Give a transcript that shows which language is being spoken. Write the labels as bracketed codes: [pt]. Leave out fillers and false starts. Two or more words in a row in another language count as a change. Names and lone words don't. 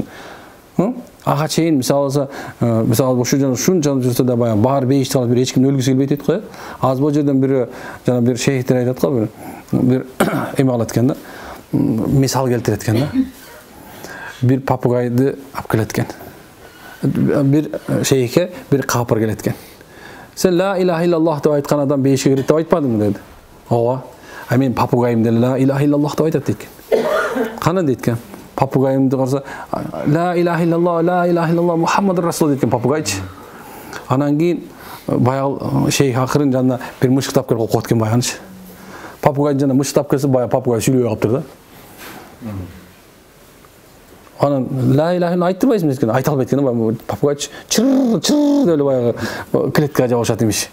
[ky] Ага чейин мисалы ушунча жүрсө да баягы баары бейиштик алып бир эч ким өлгүсү келбей атат го. Азыр бул жерден бирөө жана бир шейхтер айтат го, бир эме кылат экен да. Мисал келтирет экен да. Бир папугайды алып келет экен. Бир шейхке бир капыр келет экен. Sen [ar] لا إله إلا الله [ky] деп айткан адам бейишке кирет деп айтпадыңбы деди. Ооба. Мен папугайым деле [ar] لا إله إلا الله [ky] деп айтат дейт экен. Кана дейт экен. Папугайымды караса [ar] لا إله إلا الله محمد رسول [ky] дейт экен папугайчы. Анан кийин баягы шейх акырын жанына бир мышыктап келип окуп экен баягынчы. Папугайдын жанына мышыктап келсе баягы папугай сүйлөбөй калыптыр да. Анан [ar] لا إله إلا الله [ky] айтпайсың экен, айта албайт экен, папугайчы чыр деп эле баягы клеткага жабышат имиш.